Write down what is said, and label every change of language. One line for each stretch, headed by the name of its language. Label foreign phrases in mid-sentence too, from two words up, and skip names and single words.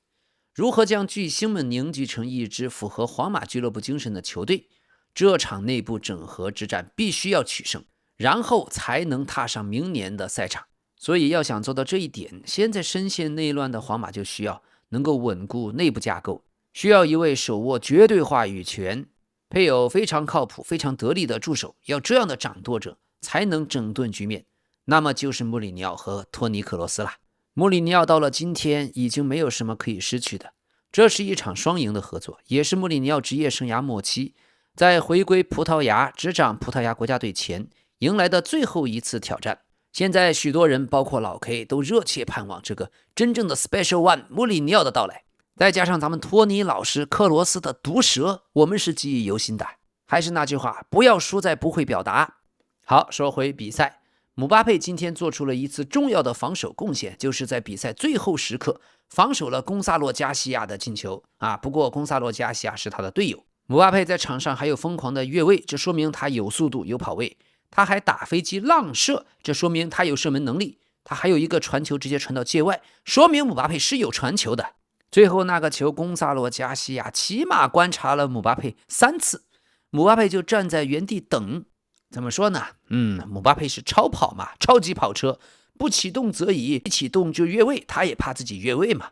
Chinese: 如何將巨星們凝聚成一支符合皇馬俱樂部精神的球隊？這場內部整合之戰必須要取勝，然後才能踏上明年的賽場。所以要想做到這一點，現在深陷內亂的皇馬就需要能夠穩固內部架構，需要一位手握絕對話語權、配有非常靠譜、非常得力的助手，要這樣的掌舵者才能整頓局面。那麼就是穆里尼奧和托尼·克羅斯了。穆里尼奧到了今天已經沒有什麼可以失去的，這是一場雙贏的合作，也是穆里尼奧職業生涯末期在回歸葡萄牙執掌葡萄牙國家隊前迎來的最後一次挑戰。現在許多人包括老 K 都熱切盼望這個真正的
English: Special One
Chinese: 穆里尼奧的到來，再加上咱們托尼老師克羅斯的毒舌，我們是記憶猶新的。還是那句話，不要輸在不會表達。好，說回比賽，姆巴佩今天做出了一次重要的防守貢獻，就是在比賽最後時刻防守了贡薩洛加西亞的進球不過贡薩洛加西亞是他的隊友。姆巴佩在場上還有瘋狂的越位，這說明他有速度有跑位，他還打飛機浪射，這說明他有射門能力，他還有一個傳球直接傳到界外，說明姆巴佩是有傳球的。最後那個球，贡薩洛加西亞起碼觀察了姆巴佩3次，姆巴佩就站在原地等。怎麼說呢？姆巴佩是超跑嘛，超級跑車，不啟動則已，一啟動就越位，他也怕自己越位嘛。